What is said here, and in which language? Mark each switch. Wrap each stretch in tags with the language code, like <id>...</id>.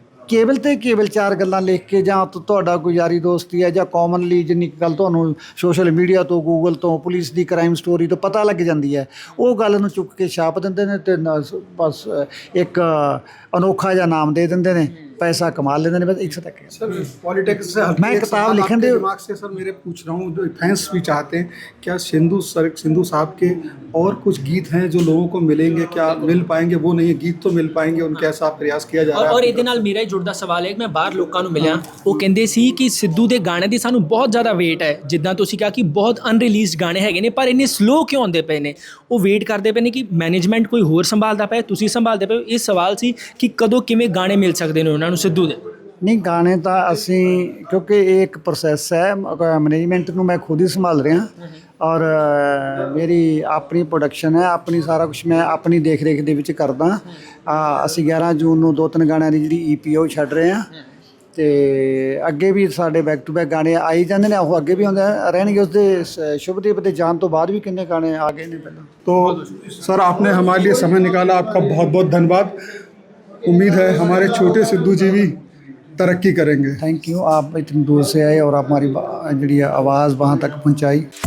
<pa>ਕੇਵਲ 4 ਗੱਲਾਂ ਲਿਖ ਕੇ, ਜਾਂ ਤੁਹਾਡਾ ਕੋਈ ਯਾਰੀ ਦੋਸਤੀ ਹੈ, ਜਾਂ ਕਾਮਨਲੀ ਜਿੰਨੀ ਗੱਲ ਤੁਹਾਨੂੰ ਸੋਸ਼ਲ ਮੀਡੀਆ ਤੋਂ, ਗੂਗਲ ਤੋਂ, ਪੁਲਿਸ ਦੀ ਕ੍ਰਾਈਮ ਸਟੋਰੀ ਤੋਂ ਪਤਾ ਲੱਗ ਜਾਂਦੀ ਹੈ, ਉਹ ਗੱਲ ਨੂੰ ਚੁੱਕ ਕੇ ਛਾਪ ਦਿੰਦੇ ਨੇ ਅਤੇ ਬਸ ਇੱਕ ਅਨੋਖਾ ਜਿਹਾ ਨਾਮ ਦੇ ਦਿੰਦੇ ਨੇ,</pa> <hi>पैसा कमा लेते हैं। बस एक तक सर पॉलिटिक्स से मैं किताब लिखने दे दिमाग से सर मेरे पूछ रहा हूँ, जो फैंस भी चाहते हैं, क्या सिंधु साहब के और कुछ गीत हैं जो लोगों को मिलेंगे, क्या मिल पाएंगे? वो नहीं है, गीत तो मिल पाएंगे, उनके ऐसा प्रयास किया जा रहा है।</hi> <pa>और ਇਹਦੇ ਨਾਲ ਮੇਰਾ ਹੀ ਜੁੜਦਾ ਸਵਾਲ ਹੈ ਕਿ ਮੈਂ ਬਾਹਰ ਲੋਕਾਂ ਨੂੰ ਮਿਲਿਆ, ਉਹ ਕਹਿੰਦੇ ਸੀ ਕਿ ਸਿੱਧੂ ਦੇ ਗਾਣੇ ਦੀ ਸਾਨੂੰ ਬਹੁਤ ਜ਼ਿਆਦਾ ਵੇਟ ਹੈ, ਜਿੱਦਾਂ ਤੁਸੀਂ ਕਿਹਾ ਕਿ ਬਹੁਤ ਅਨਰਿਲੀਜ਼ਡ ਗਾਣੇ ਹੈਗੇ ਨੇ, ਪਰ ਇੰਨੇ ਸਲੋ ਕਿਉਂ ਆਉਂਦੇ ਪਏ ਨੇ? ਉਹ ਵੇਟ ਕਰਦੇ ਪਏ ਨੇ ਕਿ ਮੈਨੇਜਮੈਂਟ ਕੋਈ ਹੋਰ ਸੰਭਾਲਦਾ ਪਿਆ, ਤੁਸੀਂ ਸੰਭਾਲਦੇ ਪਏ ਹੋ। ਇਹ ਸਵਾਲ ਸੀ ਕਿ ਕਦੋਂ ਕਿਵੇਂ ਗਾਣੇ ਮਿਲ ਸਕਦੇ ਨੇ ਉਹਨਾਂ ਨੂੰ ਸਿੱਧੂ ਦੇ? ਨਹੀਂ, ਗਾਣੇ ਤਾਂ ਅਸੀਂ, ਕਿਉਂਕਿ ਇਹ ਇੱਕ ਪ੍ਰੋਸੈਸ ਹੈ, ਮੈਨੇਜਮੈਂਟ ਨੂੰ ਮੈਂ ਖੁਦ ਹੀ ਸੰਭਾਲ ਰਿਹਾ, ਔਰ ਮੇਰੀ ਆਪਣੀ ਪ੍ਰੋਡਕਸ਼ਨ ਹੈ, ਆਪਣੀ ਸਾਰਾ ਕੁਛ ਮੈਂ ਆਪਣੀ ਦੇਖ ਰੇਖ ਦੇ ਵਿੱਚ ਕਰਦਾ। ਅਸੀਂ 11 ਜੂਨ ਨੂੰ 2-3 ਗਾਣਿਆਂ ਦੀ ਜਿਹੜੀ EP ਉਹ ਛੱਡ ਰਹੇ ਹਾਂ, ਅਤੇ ਅੱਗੇ ਵੀ ਸਾਡੇ ਬੈਕ ਟੂ ਬੈਕ ਗਾਣੇ ਆਈ ਜਾਂਦੇ ਨੇ, ਉਹ ਅੱਗੇ ਵੀ ਆਉਂਦੇ ਰਹਿਣਗੇ। ਉਸਦੇ शुभदीप ਦੇ ਜਾਣ ਤੋਂ ਬਾਅਦ ਵੀ ਕਿੰਨੇ ਗਾਣੇ ਆ ਗਏ ਨੇ ਪਹਿਲਾਂ।</pa> <hi>तो सर आपने हमारे लिए समय निकाला, आपका बहुत बहुत धन्यवाद। उम्मीद है हमारे छोटे सिद्धू जी भी तरक्की करेंगे। थैंक यू, आप इतनी दूर से आए और आप हमारी जी आवाज़ वहाँ तक पहुँचाई।</hi>